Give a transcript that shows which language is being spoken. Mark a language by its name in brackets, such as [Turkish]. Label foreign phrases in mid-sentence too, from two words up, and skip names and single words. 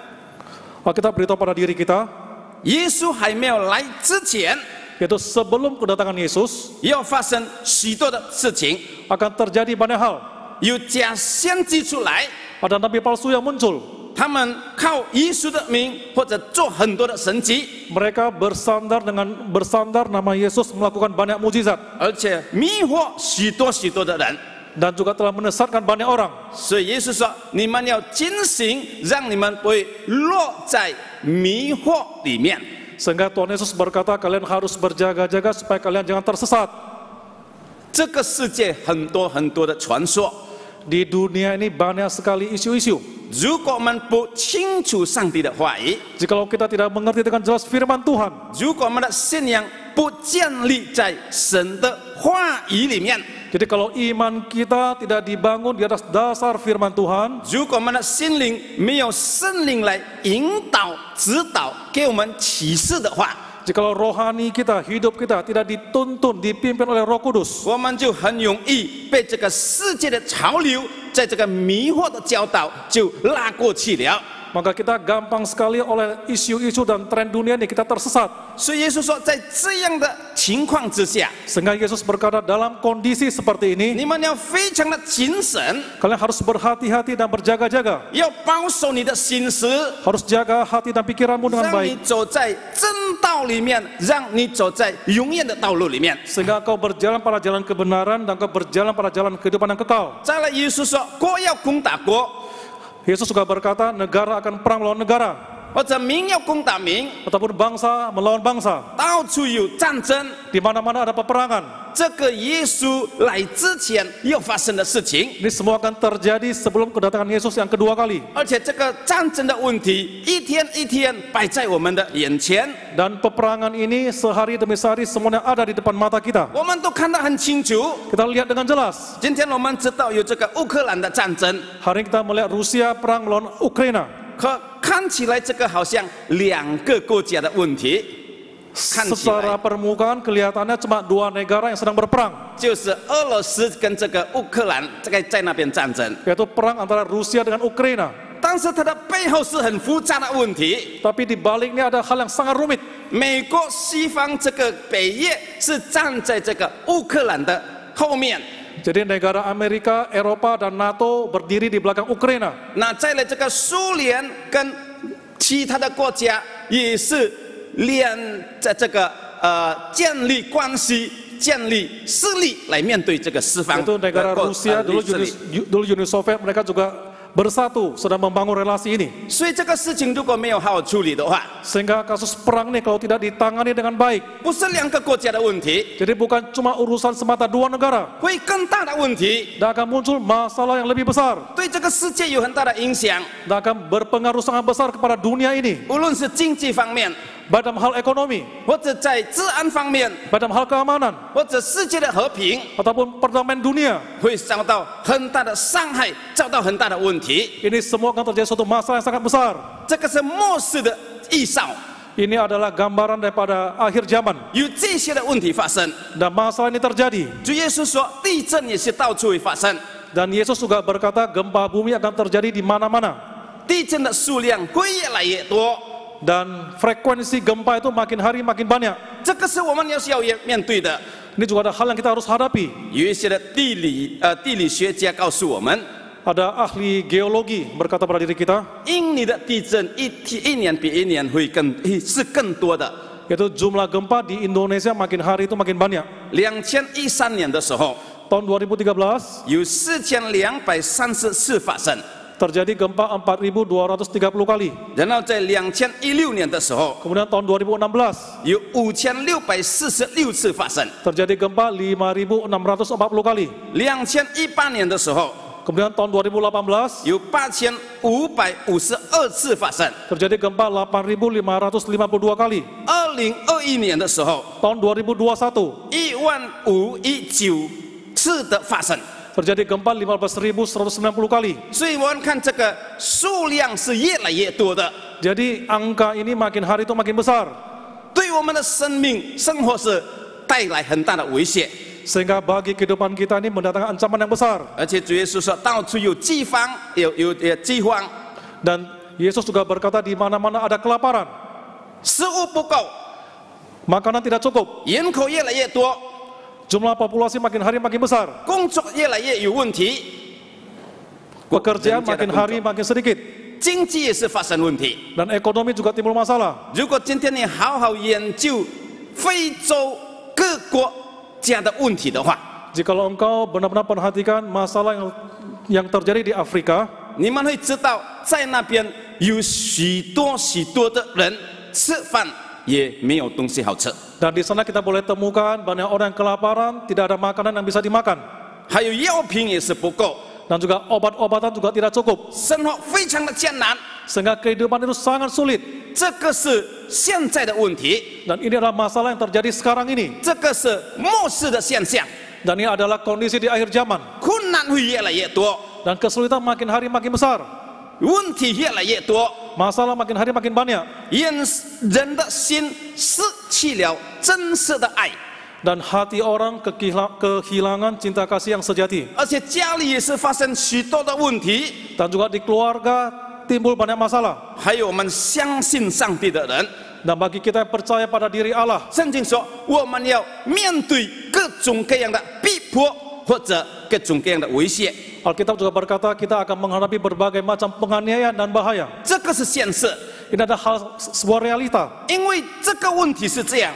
[Indonesian] Kita beritahu pada diri kita, [Chinese] 耶稣还没有来之前， [Indonesian] yaitu sebelum kedatangan Yesus [Chinese] 要发生许多的事情， [Indonesian] akan terjadi banyak hal. [Chinese] 有假先知出来， [Indonesian] Ada nabi palsu yang muncul. [Chinese] 他们靠耶稣的名或者做很多的神迹， [Indonesian] Mereka bersandar nama Yesus melakukan banyak mujizat [Chinese] 而且迷惑许多的人。 [Indonesian] dan juga telah menyesatkan banyak orang. [Chinese] 所以耶稣说：“你们要警醒，让你们不会落在迷惑里面。” [Indonesian] Sehingga Tuhan Yesus berkata, kalian harus berjaga-jaga supaya kalian jangan tersesat. [Chinese] 这个世界很多的传说， [Indonesian] Di dunia ini banyak sekali isu-isu. [Chinese] 如果我们不清楚上帝的话语， [Indonesian] Jikalau kita tidak mengerti dengan jelas firman Tuhan, [Chinese] 如果我们的信仰不建立在神的话语里面， [Indonesian] jadi kalau iman kita tidak dibangun di atas dasar firman Tuhan, [Chinese] 如果我们的心灵没有圣灵来引导、指导，给我们启示的话， [Indonesian] jikalau rohani kita, hidup kita tidak dituntun, dipimpin oleh Roh Kudus, [Chinese] 我们就很容易被这个世界的潮流，在这个迷惑的教导就拉过去了。 [Indonesian] maka kita gampang sekali oleh isu-isu dan tren dunia ini kita tersesat. [Chinese] 所以耶稣说，在这样的情况之下， [Indonesian] Sehingga Yesus berkata, dalam kondisi seperti ini, [Chinese] 你们要非常的谨慎， [Indonesian] kalian harus berhati-hati dan berjaga-jaga. [Chinese] 要保守你的心思， [Indonesian] Harus jaga hati dan pikiranmu dengan [Chinese] 让你 [Indonesian] baik, [Chinese] 走在真道里面，让你走在永远的道路里面。 [Indonesian] sehingga kau berjalan pada jalan kebenaran dan kau berjalan pada jalan kehidupan yang kekal. [Chinese] 再来，耶稣说，国要攻打国， [Indonesian] Yesus juga berkata, negara akan perang melawan negara, [Chinese] 或者民要攻打民， [Indonesian] ataupun bangsa melawan bangsa. [Chinese] 到处有战争。 [Indonesian] Di mana-mana ada peperangan. [Chinese] 这个耶稣来之前要发生的事情， [Indonesian] Ini semua akan terjadi sebelum kedatangan Yesus yang kedua kali. [Chinese] 而且这个战争的问题一天一天摆在我们的眼前， [Indonesian] Dan peperangan ini sehari demi sehari semuanya ada di depan mata kita. [Chinese] 我们都看得很清楚。 [Indonesian] Kita lihat dengan jelas. [Chinese] 今天我们知道有这个乌克兰的战争， [Indonesian] Hari ini kita melihat Rusia perang melawan Ukraina. [Chinese] 可看起来这个好像两个国家的问题，看起 [Indonesian] Secara [Chinese] 来 [Indonesian] permukaan kelihatannya cuma dua negara yang sedang berperang, [Chinese] 就是俄罗斯跟这个乌克兰在那边战争， [Indonesian] yaitu perang antara Rusia dengan Ukraina. [Chinese] 但是它的背后是很复杂的问题。 [Indonesian] Tapi di baliknya ada hal yang sangat rumit. [Chinese] 美国西方这个北约是站在这个乌克兰的后面， [Indonesian] Jadi negara Amerika, Eropa, dan NATO berdiri di belakang Ukraina. [Chinese] 那再来这个苏联跟其他的国家也是在这个建立关系、建立势力来面对这个西方。 [Indonesian] Itu negara Rusia dulu Uni Soviet, mereka juga bersatu sedang membangun relasi ini. [Chinese] 所以这个事情如果没有好好处理的话， [Indonesian] Sehingga kasus perang ini kalau tidak ditangani dengan baik, [Chinese] 不是两个国家的问题， [Indonesian] jadi bukan cuma urusan semata dua negara, [Chinese] 会更大的问题， [Indonesian] dan akan muncul masalah yang lebih besar, [Chinese] 对这个世界有很大的影响， [Indonesian] dan akan berpengaruh sangat besar kepada dunia ini, [Chinese] 无论是经济方面， [Indonesian] baik dalam hal ekonomi, [Chinese] 或者在治安方面， [Indonesian] baik dalam hal keamanan, [Chinese] 或者世界的和平， [Indonesian] ataupun perdamaian dunia. [Chinese] 会遭到很大的伤害，遭到很大的问题。 [Indonesian] Ini semua akan terjadi suatu masalah yang sangat besar. [Chinese] 这个是末世的预兆， [Indonesian] Ini adalah gambaran daripada akhir zaman, [Chinese] 有这些的问题发生。 [Indonesian] dan masalah ini terjadi. [Chinese] 主耶稣说，地震也是到处会发生， [Indonesian] Dan Yesus juga berkata gempa bumi akan terjadi di mana-mana. [Chinese] 地震的数量会越来越多， [Indonesian] Dan frekuensi gempa itu makin hari makin banyak. [Chinese] 这个是我们需要面对的。 [Indonesian] Ini juga ada hal yang kita harus hadapi. [Chinese] 有一些的地理学家告诉我们， [Indonesian] Ada ahli geologi berkata pada diri kita, [Chinese] 印尼的地震一年比一年是更多的。 [Indonesian] yaitu jumlah gempa di Indonesia makin hari itu makin banyak. [Chinese] 2013年的时候， [Indonesian] Tahun 2013, [Chinese] 有4234次发生。 [Indonesian] terjadi gempa 4.230 kali. [Chinese] 然后在2016年的时候， [Indonesian] Kemudian tahun 2016 [Chinese] 有5646次发生。 [Indonesian] terjadi gempa 5.640 kali. [Chinese] 2018 年的时候， [Indonesian] Kemudian tahun 2018 [Chinese] 有8552次发生。 [Indonesian] terjadi gempa 8.552 kali. [Chinese] 2021 年的时候， [Indonesian] Tahun 2021 [Chinese] 15019次的发生。 [Indonesian] terjadi gempa 15.190 kali. [Chinese] 所以我们看这个数量是越来越多的， [Indonesian] Jadi angka ini makin hari itu makin besar, [Chinese] 对我们的生命生活是带来很大的威胁。 [Indonesian] sehingga bagi kehidupan kita ini mendatangkan ancaman yang besar. [Chinese] 而且主耶稣说，到处有饥荒，有饥荒， [Indonesian] Dan Yesus juga berkata di mana-mana ada kelaparan, [Chinese] 食物不够， [Indonesian] makanan tidak cukup, [Chinese] 人口越来越多， [Indonesian] jumlah populasi makin hari makin besar, [Chinese] 工作越来越有问题， [Indonesian] pekerjaan makin hari makin sedikit, [Chinese] 经济也是发生问题。 [Indonesian] dan ekonomi juga timbul masalah. [Chinese] 如果今天你好好研究非洲各国家的问题的话， [Indonesian] Jikalau engkau benar-benar perhatikan masalah yang terjadi di Afrika, [Chinese] 你们会知道，在那边有许多的人吃饭也没有东西好吃， [Indonesian] dan di sana kita boleh temukan banyak orang yang kelaparan, tidak ada makanan yang bisa dimakan, [Chinese] 还有药品也是不够， [Indonesian] dan juga obat-obatan juga tidak cukup, [Chinese] 生活非常的艰难。 [Indonesian] sehingga kehidupan itu sangat sulit. [Chinese] 这个是现在的问题， [Indonesian] Dan ini adalah masalah yang terjadi sekarang ini, [Chinese] 这个是末世的现象， [Indonesian] dan ini adalah kondisi di akhir zaman, [Chinese] 困难会越来越多， [Indonesian] dan kesulitan makin hari makin besar, [Chinese] 问题越来越多， [Indonesian] masalah makin hari makin banyak, [Chinese] 人的心失去了真实的爱， [Indonesian] dan hati orang kehilangan cinta kasih yang sejati, [Chinese] 而且家里也是发生许多的问题， [Indonesian] dan juga di keluarga timbul banyak masalah. [Chinese] 还有我们相信上帝的人， [Indonesian] Dan bagi kita yang percaya pada diri Allah, [Chinese] 圣经说我们要面对各种各样的逼迫或者各种各样的威胁， [Indonesian] Alkitab juga berkata kita akan menghadapi berbagai macam penganiayaan dan bahaya. [Chinese] 这个是现实， [Indonesian] Ini adalah sebuah realita. [Chinese] 因为这个问题是这样，